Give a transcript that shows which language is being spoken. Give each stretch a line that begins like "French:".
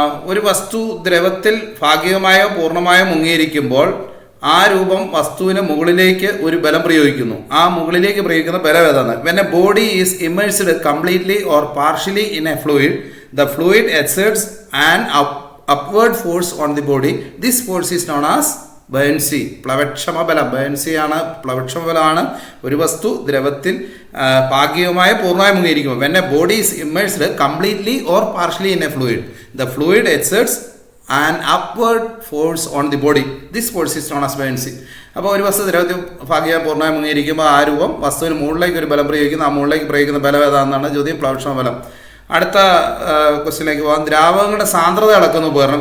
Malayalam: ഒരു വസ്തു ദ്രവത്തിൽ ഭാഗികമായോ പൂർണ്ണമായോ മുങ്ങിയിരിക്കുമ്പോൾ ആ രൂപം വസ്തുവിന് മുകളിലേക്ക് ഒരു ബലം പ്രയോഗിക്കുന്നു. ആ മുകളിലേക്ക് പ്രയോഗിക്കുന്ന ബലം ഏതാണ്?
English: When a body is immersed completely or partially in a fluid, the fluid exerts an upward force on the body. This force is known as buoyancy.
Malayalam: പ്ലവക്ഷമ ബലം. ബയൻസിയാണ്, പ്ലവക്ഷമ ബലമാണ്. ഒരു വസ്തു ദ്രവത്തിൽ ഭാഗികമായ പൂർണ്ണമായി മുങ്ങിയിരിക്കുമ്പോൾ
English: when a body is immersed completely or partially in a fluid, the fluid exerts an upward force on the body. This force is known as buoyancy.
Malayalam: അപ്പോൾ ഒരു വസ്തു ദ്രവത്തിൽ ഭാഗികമായി പൂർണ്ണമായി മുങ്ങിയിരിക്കുമ്പോൾ ആ രൂപം വസ്തുവിന് മുകളിലേക്ക് ഒരു ബലം പ്രയോഗിക്കുന്നു. ആ മുകളിലേക്ക് പ്രയോഗിക്കുന്ന ബലം ഏതാണെന്നാണ് ചോദ്യം. പ്ലവക്ഷമ ബലം. അടുത്ത ക്വസ്റ്റ്യനിലേക്ക് പോകാം. ദ്രാവകങ്ങളുടെ സാന്ദ്രത അളക്കുന്ന ഉപകരണം.